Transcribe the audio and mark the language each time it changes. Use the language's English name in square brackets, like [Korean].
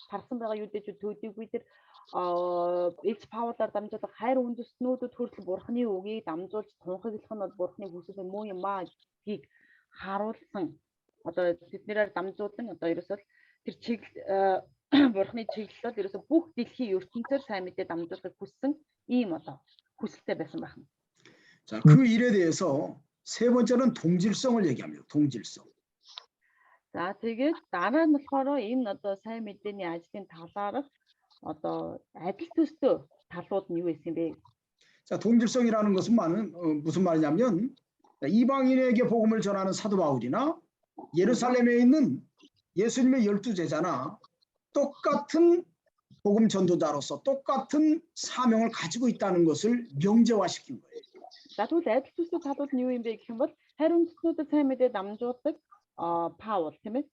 [Mongolian] Тархсан байгаа юудэчүүд төдийгүй тэр Илч Паулаар дамжуулан хайр үндэстнүүдэд хүртэл Бурхны үгийг дамжуулж тунхаглах нь бол Бурхны хүсэл муу юм аа гэдгийг харуулсан. Одоо тэднэрээр дамжуулан одоо ерөөсөө тэр чиглэл Бурхны чиглэл бол ерөөсөө бүх дэлхийн ертөнцөөр сайн мэдээ дамжуулахыг хүссэн ийм одоо хүсэлтэй байсан байна. [Korean] 자, 그 일에 대해서 세 번째는 동질성을 얘기합니다. 동질성. [Mongolian] За тэгээд дараа нь болохоор энэ одоо сайн мэдээний ажлын талаарх одоо адил төстэй талууд нь юу байсан бэ? [Korean] 자, 동질성이라는 것은 무슨 말이냐면 이방인에게 복음을 전하는 사도 바울이나 예루살렘에 있는 예수님의 12제자나 똑같은 복음 전도자로서 똑같은 사명을 가지고 있다는 것을 명제화시킨 거예요. [Mongolian] За тэгвэл адил төстэй талууд нь юу юм бэ гэх юм бол харь үндэстнүүдэд сайн мэдээ дамжуулдаг Паул тийм ээ.